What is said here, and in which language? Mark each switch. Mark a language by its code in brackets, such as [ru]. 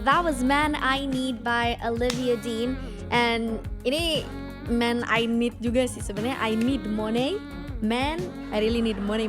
[en] That was Man I Need by Olivia Dean. [id] And ini Man I Need juga sih sebenarnya. [en] I need money, man I really need money.